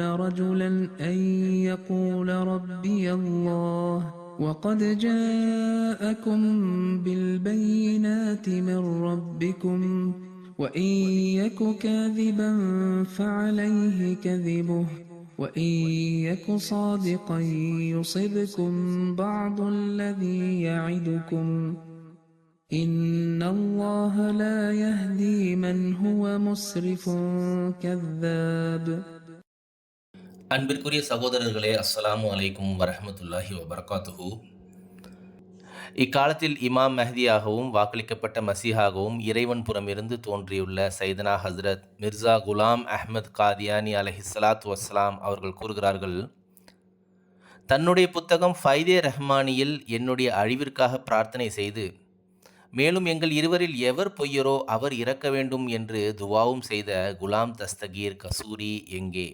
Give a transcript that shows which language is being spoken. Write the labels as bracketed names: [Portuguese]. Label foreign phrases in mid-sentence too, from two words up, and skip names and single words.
[Arabic] رجلا أن يقول ربي الله وقد جاءكم بالبينات من ربكم وإن يك كاذبا فعليه كذبه وإن يك صادقا يصبكم بعض الذي يعدكم إن الله لا يهدي من هو مسرف كذاب. [Tamil] அன்பிற்குரிய சகோதரர்களே, [Arabic] السلام عليكم ورحمة الله وبركاته. [Tamil] இக்காலத்தில் இமாம் மெஹதியாகவும் வாக்களிக்கப்பட்ட மசீஹாகவும் இறைவன் புறமிருந்து தோன்றியுள்ள சைதனா ஹஸ்ரத் மிர்சா குலாம் அஹ்மத் காதியானி [Arabic] عليه الصلاة والسلام [Tamil] அவர்கள் கூறுகிறார்கள், தன்னுடைய புத்தகம் ஃபைதே ரஹ்மானியில் என்னுடைய அழிவிற்காக பிரார்த்தனை செய்து, மேலும் எங்கள் இருவரில் எவர் பொய்யரோ அவர் இறக்க வேண்டும் என்று துவாவும் செய்த குலாம் தஸ்தகீர் கசூரி எங்கே?